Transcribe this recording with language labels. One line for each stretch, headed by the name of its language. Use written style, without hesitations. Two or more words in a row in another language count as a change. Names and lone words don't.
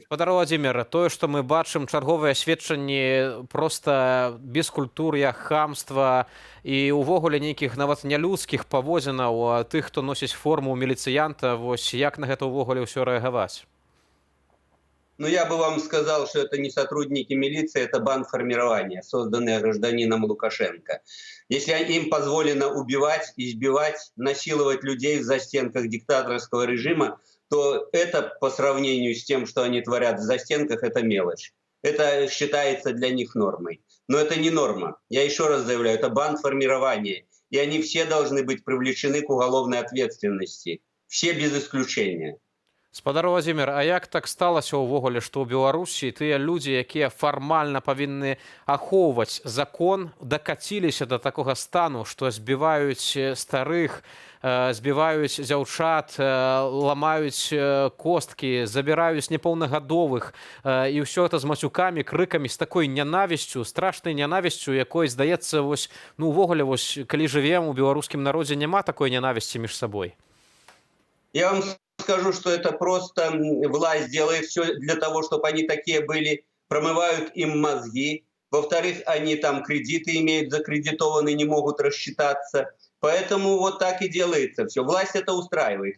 Belarusian: Спадар Уладзімір, тое, што мы бачым чарговыя сведчанні проста бескультур'я, хамства і увогуле нейкіх нават нялюдскіх паводзінаў тых, хто носіць форму міліцыянта, вось як на гэта ўвогуле ўсё рэагаваць? Ну,
Russian: я бы вам сказал, что это не сотрудники милиции, это бандформирование, созданное гражданином Лукашенко. Если им позволено убивать, избивать, насиловать людей в застенках диктаторского режима, то это по сравнению с тем, что они творят в застенках, это мелочь. Это считается для них нормой. Но это не норма. Я еще раз заявляю, это бандформирование. И они все должны быть привлечены к уголовной ответственности. Все без исключения.
Belarusian: Спадар Уладзімір, а як так сталася ўвогуле, што ў Беларусі тыя людзі, якія фармальна павінны ахоўваць закон, дакаціліся да такога стану, што збіваюць старых, збіваюць дзяўчат, ламаюць косткі, забіраюць непаўнагадовых, і ўсё гэта з мацюкамі, крыкамі, з такой нянавісцю, страшнай нянавісцю, якой, здаецца, увогуле, калі жывем у беларускім народзе, няма такой нянавісці між сабой.
Russian: Я вам скажу, что это просто власть делает все для того, чтобы они такие были, промывают им мозги. Во-вторых, они там кредиты имеют закредитованные, не могут рассчитаться. Поэтому вот так и делается все. Власть это устраивает.